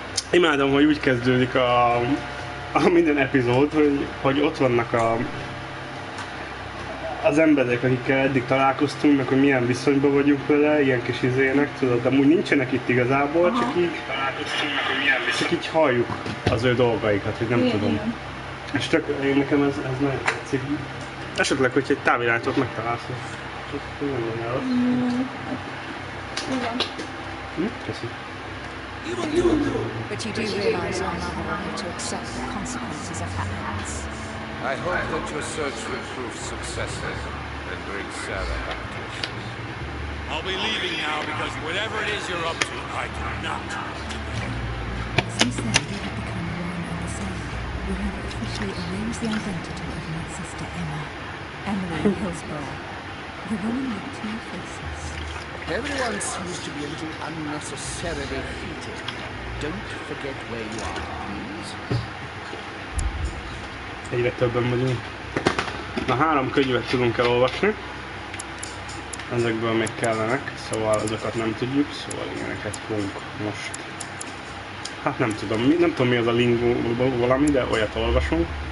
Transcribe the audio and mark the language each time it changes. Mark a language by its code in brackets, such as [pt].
[hu] Imádom, hogy úgy kezdődik a minden epizód, hogy ott vannak az emberek, akikkel eddig találkoztunk, meg hogy milyen viszonyban vagyunk vele, ilyen kis izének, tudod, amúgy nincsenek itt igazából, csak így találkoztunk, meg hogy milyen viszonyban, csak így halljuk az ő dolgaikat, hogy nem igen, tudom. Igen. És nekem ez nagyon tetszik. Esetleg, hogy egy távirányítót megtalálsz, csak nem lenne rossz. Igen. Köszi. [en] But you do realize our mother will have to accept the consequences of her acts. I hope that your search will prove successful and bring Sarah back to us. I'll be leaving now because whatever it is you're up to, I do not. Since then, we have become one and the same. We have officially arranged the identity of my sister Emma, Emily Hillsborough, the woman with two faces. Everyone seems to be a little unnecessarily heated. Don't forget where you are, please. [hu] Egyre többen vagyunk. Na 3 könyvet tudunk elolvasni. Ezekből még kellenek, szóval azokat nem tudjuk, szóval ilyeneket fogunk most. Hát nem tudom mi az a lingó valami, de olyat olvasunk.